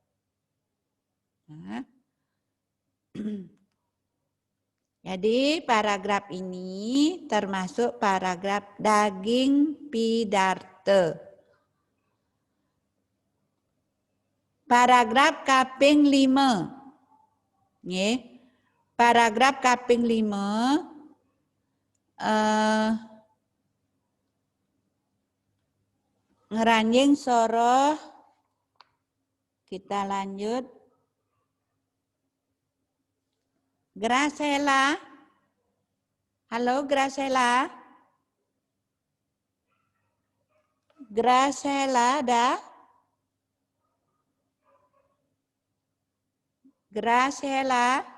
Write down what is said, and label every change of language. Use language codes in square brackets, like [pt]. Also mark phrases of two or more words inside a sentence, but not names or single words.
[id] Nah. Jadi paragraf ini termasuk paragraf [ban] daging pidarte. Paragraf kaping 5. Nggih. Paragraf kaping 5 ngeranjing soroh. [id] Kita lanjut. Gracela. Halo Gracela. Gracela ada? Gracela.